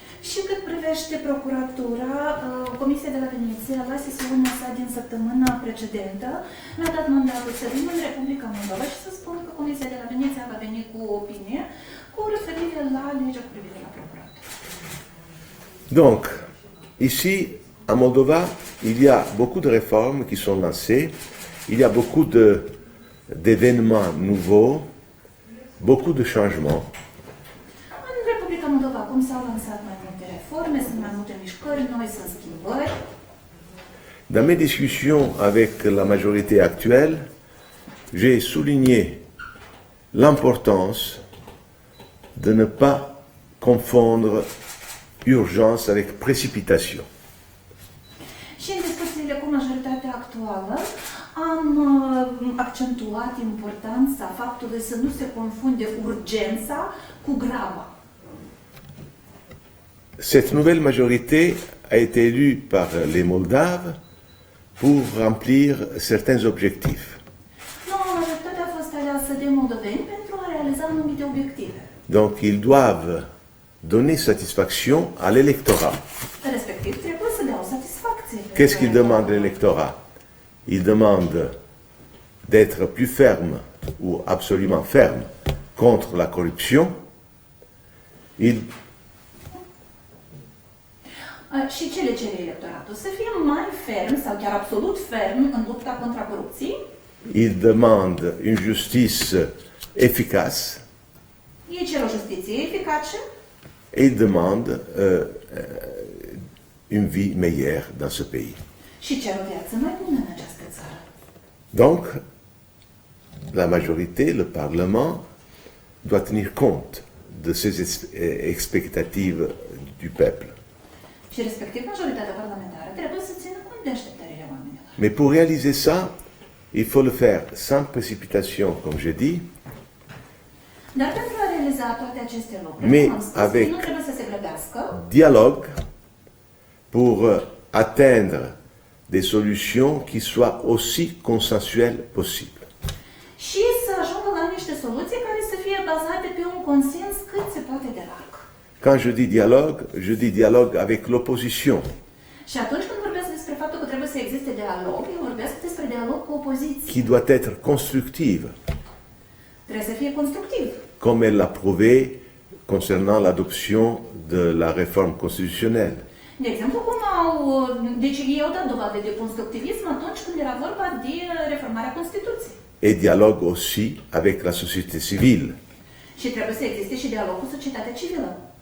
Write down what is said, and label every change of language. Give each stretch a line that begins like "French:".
Romanian: Și cât privește procuratura, Comisia de la Veneția, la sesiunea sa din săptămâna precedentă, mi-a dat mandatul să vin în Republica Moldova și să spun că Comisia de la Veneția va veni cu o opinie cu referire la legea cu privire la procuratură.
French: Donc, ici, en Moldova, il y a beaucoup de réformes qui sont lancées, il y a beaucoup d'événements nouveaux, beaucoup de changements.
Romanian: În Republica Moldova acum s-au lansat mai multe reforme, sunt mai multe mișcări noi, sunt schimbări.
French: Dans mes discussions avec la majorité actuelle, j'ai souligné l'importance de ne pas confondre urgence avec précipitation.
Romanian: Și în discuțiile cu majoritatea actuală am accentuat importanța faptului să nu se confunde urgența cu graba.
French: Cette nouvelle majorité a été élue par les Moldaves pour remplir certains objectifs.
Romanian: Noua majoritate a fost aleasă de moldoveni pentru a realiza anumite obiective.
French: Donc ils doivent donner satisfaction à l'électorat.
Romanian: Respectiv, trebuie să dea o satisfacție.
French: Qu'est-ce qu'il demande l'électorat? Il demande d'être plus ferme ou absolument ferme contre la corruption.
Romanian: Și ce le cere electoratul? Să fie mai ferm sau chiar absolut ferm în lupta contra corupției.
French: Il demande une justice efficace
Romanian: Ei cer o justiție eficace
French: et il demande une vie meilleure dans ce pays.
Romanian: și cer o viață mai bună în această țară.
French: Donc, la majorité, le Parlement, doit tenir compte de ces expectatives du peuple.
Romanian: Și respectiv majoritatea parlamentară trebuie să țină cont de așteptările oamenilor.
French: Mais pour réaliser ça, il faut le faire sans précipitation, comme j'ai dit,
Romanian: Dar pentru a realiza toate aceste lucruri,
French: Mais
Romanian: cum am spus,
French: avec-
Romanian: nu trebuie să se grăbească,
French: dialogue pour atteindre des solutions qui soient aussi consensuelles possible.
Romanian: și să ajungă la niște soluții care să fie bazate pe un consens cât se poate de larg.
French: Quand je dis dialogue avec l'opposition,
Romanian: Și atunci când vorbesc despre faptul că trebuie să existe dialog, eu vorbesc despre dialog cu opoziție.
French: qui doit être constructive,
Romanian: Trebuie să fie constructiv.
French: comme elle l'a prouvé concernant l'adoption de la réforme constitutionnelle.
Romanian: De exemplu, deci ei au dat dovadă de constructivism atunci când era vorba de reformarea Constituției.
French: Et dialogue aussi avec la société civile,
Romanian: Și trebuie să existe și dialog cu societatea civilă,